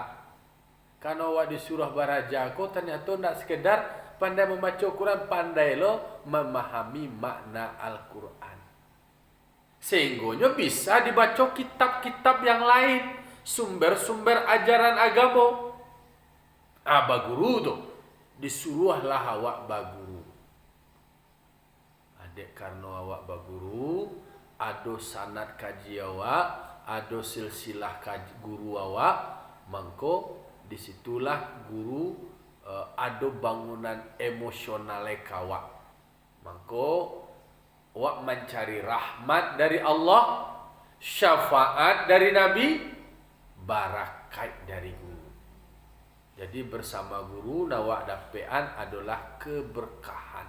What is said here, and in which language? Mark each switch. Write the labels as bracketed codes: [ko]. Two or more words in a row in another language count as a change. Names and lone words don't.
[min] Karena awak disuruh baraja ko, ternyata tidak sekedar pandai membaca Al-Quran, pandai lo memahami makna Al-Quran. [id] Sehingganya bisa dibaca kitab-kitab yang lain, sumber-sumber ajaran agama. [min] Baguru tu disuruhlah awak baguru. Adik karena awak baguru, ada sanad kaji awak, ada silsilah kaji guru awak, mangko disitulah guru ada bangunan emosional kawak. [id] Maka awak mencari rahmat dari Allah, syafaat dari Nabi, barakat dari guru. Jadi bersama guru nawak dapean adalah keberkahan.